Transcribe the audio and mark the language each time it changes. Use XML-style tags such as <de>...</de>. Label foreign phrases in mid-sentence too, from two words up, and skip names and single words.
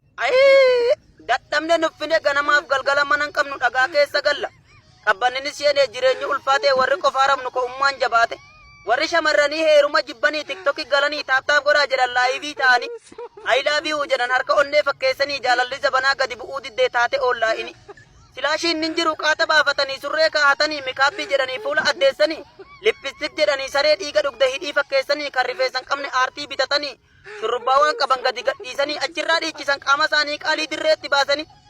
<om>Ayii! Dadhabne nuffine ganamaaf galgala mana hin qabnu dhagaa keessa galla. Qabbanninis yeenee jireenyi ulfaate warri qofaa rabnu ko'ummaan jabaate. Warri shamarranii heeruma jibbanii TikTok galanii taap taap godhaa jedhan laayivii ta'anii.</om> <en>I love you</en> <om>jedhan harka onnee fakkeessanii jaalalli zabanaa gadi bu'uu diddee taate oollaa ini. Silaashiin nin jiru qaata baafatanii surree kaa'atanii mikaapbii jedhanii fuula addeessanii. Lippistik jedhanii saree dhiiga dhugde hidhii fakkeessanii kan rifeensan qabne aartii bitatanii. Shurrubbaa waan qaban gadi gadhiisanii achirraa dhiichisan qaama isaanii qaalii dirreetti baasanii.</om>